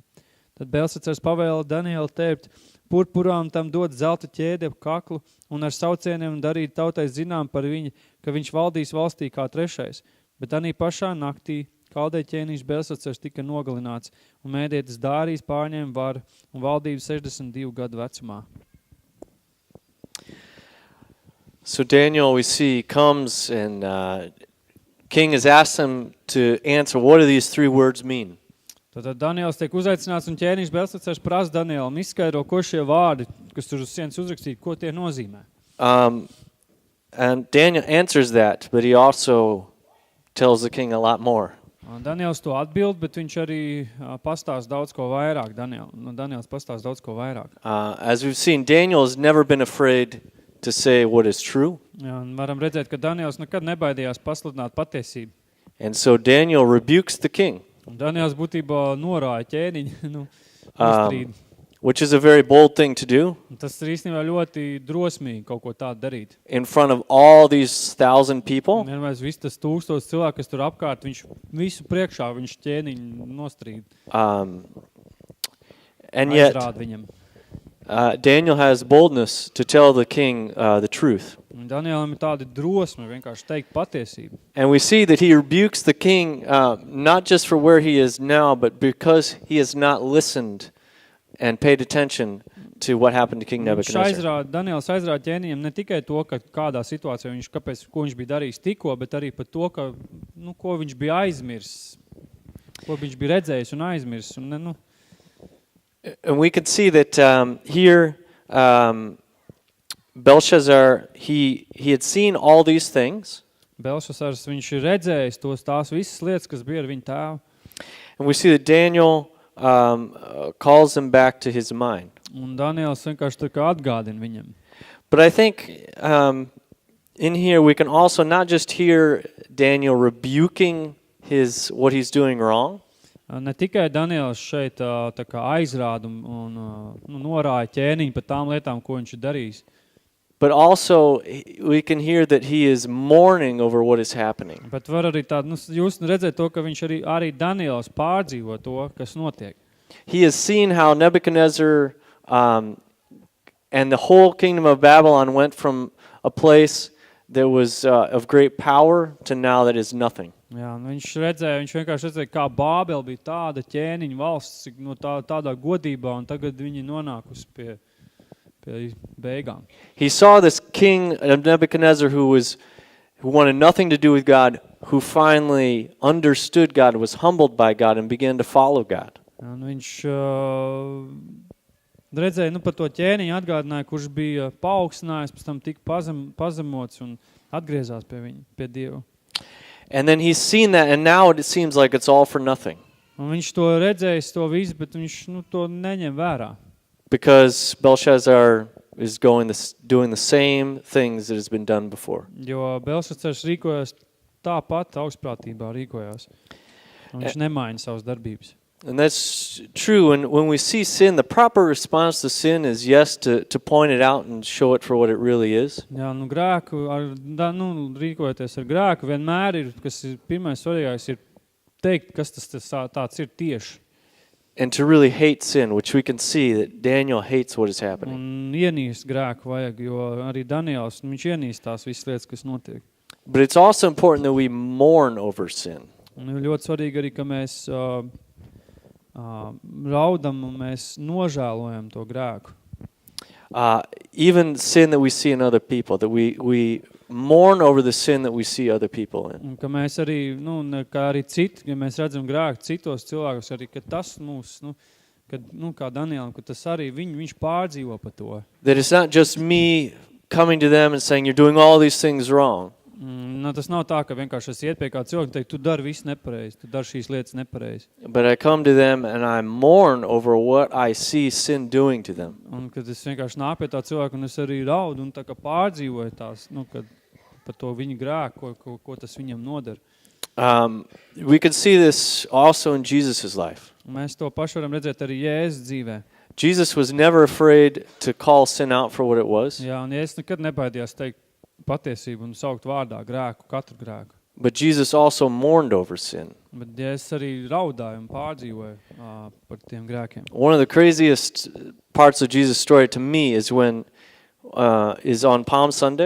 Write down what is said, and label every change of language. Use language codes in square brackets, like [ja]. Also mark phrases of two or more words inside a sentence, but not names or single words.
[lv] Tad Belshazzars pavēla Danielu tērpt purpurā un tam dot zelta ķēdi ap kaklu un ar saucieniem darīt tautai zinām par viņu, ka viņš valdīs valstī kā trešais. Bet anī pašā naktī kaldē ķēniņš Belshazzars tika nogalināts un mēdietis Dārijas pārņēma varu un valdību 62 gadu vecumā. [en] So Daniel, we see, comes and King has asked him to answer, what do these three words mean? [lv] Tad Daniels tiek uzaicināts un ķēniņš Belshazzars prasa Danielam izskaidro, ko šie vārdi, kas tur uz sienas uzrakstīti, ko tie nozīmē. [en] And Daniel answers that, but he also tells the king a lot more. [lv] Daniels to atbild, bet viņš arī pastāst daudz ko vairāk. Daniels pastāst daudz ko vairāk. [en] As we've seen, Daniel has never been afraid to say what is true. [lv] Jā, un varam redzēt, ka Daniels nekad nebaidījās pasludināt patiesību. [en] And so Daniel rebukes the king. [lv] Un Daniels būtībā norāja ķēniņu, strīdu. [en] Which is a very bold thing to do. [lv] Un tas ir īstenībā ļoti drosmīgi kaut ko tādu darīt. [en] In front of all these 1,000 people. [lv] Vienmēr viss tas 1000 cilvēku, kas tur apkārt, viņš visu priekšā, viņš ķēniņu nostrīd. [en] And yet, [lv] viņam. [en] Daniel has boldness to tell the king the truth. [lv] Un Danielam ir tāda drosme vienkārši teikt patiesību. [en] And we see that he rebukes the king not just for where he is now, but because he has not listened and paid attention to what happened to King Nebuchadnezzar. [lv] Daniels aizrāda ķēniņam ne tikai to, ka kādā situācijā ko viņš bija darījis tikko, bet arī par to, ka, ko viņš bija aizmirsis, ko viņš bija redzējis un aizmirsis. Un, [en] And we could see that here Belshazzar, he had seen all these things. [lv] Belšasars, viņš ir redzējis tās visas lietas, kas bija ar viņu tēvu. [en] And we see that Daniel calls him back to his mind. [lv] Un Daniels vienkārši tā kā atgādina viņam. [en] But I think in here we can also not just hear Daniel rebuking what he's doing wrong. [lv] Ne tikai Daniels šeit tā kā aizrāda un norāja ķēniņu par tām lietām, ko viņš ir darījis. [en] But also we can hear that he is mourning over what is happening. [lv] Bet var arī jūs redzēt to, ka viņš arī Daniels pārdzīvo to, kas notiek. [en] He has seen how Nebuchadnezzar and the whole kingdom of Babylon went from a place that was of great power to now that is nothing. [lv] Jā, viņš vienkārši redzēja, kā Bābele bija tāda ķēniņa valsts, tādā godībā, un tagad viņi nonākusi pie beigām. [en] He saw this king of Nebuchadnezzar who wanted nothing to do with God, who finally understood God, was humbled by God, and began to follow God. [lv] Un viņš redzēja, par to ķēniņu atgādināja, kurš bija paaugstinājis, pēc tam tika pazemots un atgriezās pie Dieva. [en] And then he's seen that, and now it seems like it's all for nothing. [lv] Un viņš to redzējis, to visu, bet viņš to neņem vērā. [en] Because Belshazzar is doing the same things that has been done before. [lv] Jo Belšacars rīkojās tāpat augstprātībā rīkojās. Un viņš nemaina savas darbības. [en] And that's true. And when we see sin, the proper response to sin is yes, to point it out and show it for what it really is. [lv] Jā, grēku, rīkojoties ar grēku, vienmēr ir, kas ir pirmais svarīgais, ir teikt, kas tas tāds ir tieši. [en] And to really hate sin, which we can see that Daniel hates what is happening. [lv] Un ienīst grēku vajag, jo arī Daniels, viņš ienīst tās visas lietas, kas notiek. [en] But it's also important that we mourn over sin. [lv] Un ļoti svarīgi arī, ka mēs raudam un mēs nožēlojam to grēku. [en] Even sin that we see in other people, that we mourn over the sin that we see other people in. [lv] Un ka mēs arī, kā arī citi, ja mēs redzam grēku citos cilvēkus, arī, ka tas mūs, kā Danielam, ka tas arī viņš pārdzīvo par to. [en] That it's not just me coming to them and saying, you're doing all these things wrong. [lv] Tas nav tā, ka vienkārši es iet pie kā cilvēku un teikt, tu dari visu nepareizi, tu dari šīs lietas nepareizi. [en] But I come to them and I mourn over what I see sin doing to them. [lv] Un kad es vienkārši nāku pie tā cilvēku un es arī raudu un tā kā pārdzīvoju tās, kad par to viņa grēku, ko tas viņam nodara. [en] We can see this also in Jesus' life. [lv] Mēs to pašu varam redzēt arī Jēzus dzīvē. [en] Jesus was never afraid to call sin out for what it was. [lv] Jā, un Jēzus nekad nebaidījās teikt patiesību un saukt vārdā grēku, katru grēku. [en] But Jesus also mourned over sin. [lv] Bet Jēzus arī raudāja un pārdzīvoja par tiem grēkiem. [en] One of the craziest parts of Jesus' story to me is when is on Palm Sunday.